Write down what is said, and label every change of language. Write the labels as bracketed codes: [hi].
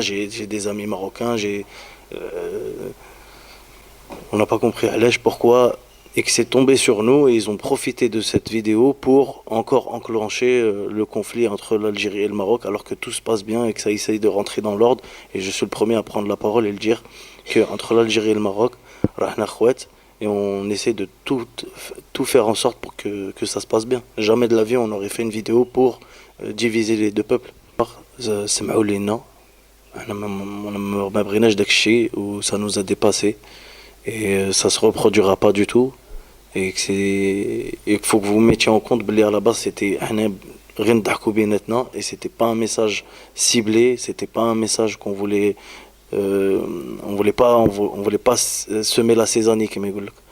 [fr] J'ai des amis marocains, on n'a pas compris [ar] علاش, [fr] pourquoi, et que c'est tombé sur nous et ils ont profité de cette vidéo pour encore enclencher le conflit entre l'Algérie et le Maroc, alors que tout se passe bien et que ça essaye de rentrer dans l'ordre. Et je suis le premier à prendre la parole et le dire qu'entre l'Algérie et le Maroc, et on essaie de tout faire en sorte pour que ça se passe bien. Jamais de la vie on aurait fait une vidéo pour diviser les deux peuples. [ar] سمعوا لينا, ما بغيناش داك الشيء, [fr] ça nous a dépassé. et ça se reproduira pas du tout. Et qu'il faut que vous mettiez en compte que à la base c'était rien de [ar] بيناتنا [fr] et c'était pas un message ciblé, c'était pas un message qu'on voulait on voulait pas semer la zizanie comme ils disent.